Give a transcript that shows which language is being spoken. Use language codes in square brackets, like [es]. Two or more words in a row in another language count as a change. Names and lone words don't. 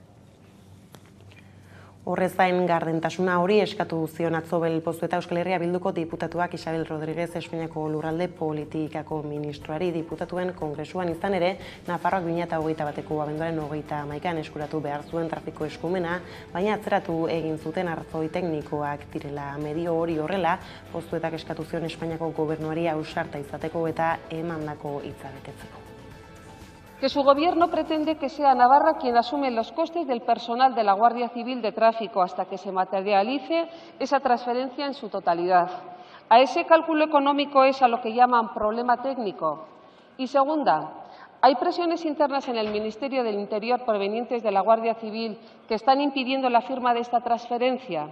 [eu] Horrez gain gardentasuna hori eskatu zion atzo Pozu eta Euskal Herria Bilduko diputatuak Isabel Rodríguez Espainiako lurralde politikako ministroari diputatuen kongresuan izan ere, Nafarroak 2021ko abenduaren 31an eskuratu behar zuen trafiko eskumena, baina atzeratu egin zuten arrazoi teknikoak direla. Medio hori horrela, Pozuetak eskatu zion Espainiako gobernuari ausarta izateko eta emandako hitza betetzeko. [es] Que su gobierno pretende que sea Navarra quien asume los costes del personal de la Guardia Civil de Tráfico hasta que se materialice esa transferencia en su totalidad. A ese cálculo económico es a lo que llaman problema técnico. Y segunda, hay presiones internas en el Ministerio del Interior provenientes de la Guardia Civil que están impidiendo la firma de esta transferencia.